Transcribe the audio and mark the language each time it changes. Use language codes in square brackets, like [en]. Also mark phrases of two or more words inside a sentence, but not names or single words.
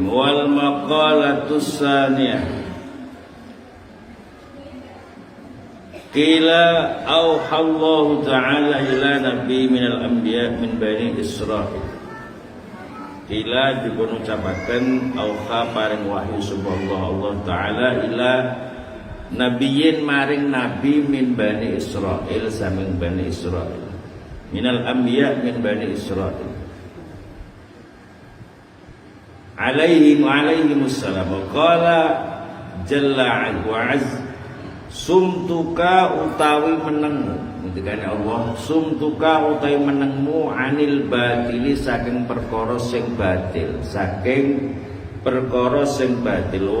[ar] والمقالة الثانية. قيل أوحى الله تعالى إلى نبي من الأنبياء من بني إسرائيل. [jv] Qila dipun ucapaken auha paring wahyu [ar] سبحان الله الله تعالى إلى نبي [jv] maring nabi [ar] من بني إسرائيل [jv] saming bani Israil. [ar] من الأنبياء من بني إسرائيل. عليهم السلام. قال جل وعز صمتك [jv] utawi menengmu, ngendikane Allah, sumtuka utawi menengmu [ar] عن الباطل [jv] saking perkara sing batil, saking perkara sing batil.